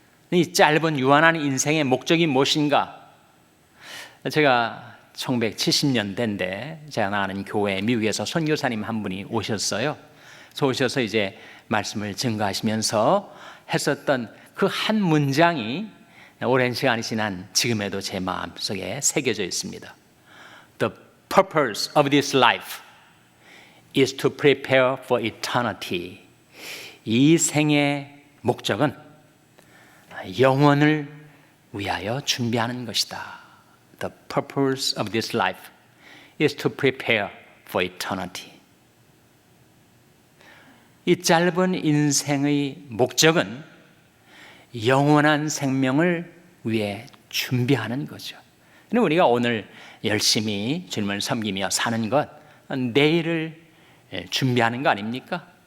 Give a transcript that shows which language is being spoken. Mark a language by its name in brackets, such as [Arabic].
[Korean] 이 짧은 유한한 인생의 목적이 무엇인가? 제가 1970년대인데 제가 나가는 교회 미국에서 선교사님 한 분이 오셨어요. 그래서 오셔서 이제 말씀을 증거하시면서 했었던 그 한 문장이 오랜 시간이 지난 지금에도 제 마음속에 새겨져 있습니다. [English] The purpose of this life is to prepare for eternity. [Korean] 이 생의 목적은 영원을 위하여 준비하는 것이다. [English] The purpose of this life is to prepare for eternity. [Korean] 이 짧은 인생의 목적은 영원한 생명을 위해 준비하는 거죠. 우리가 오늘 열심히 주님을 섬기며 사는 것, 내일을 준비하는 거 아닙니까?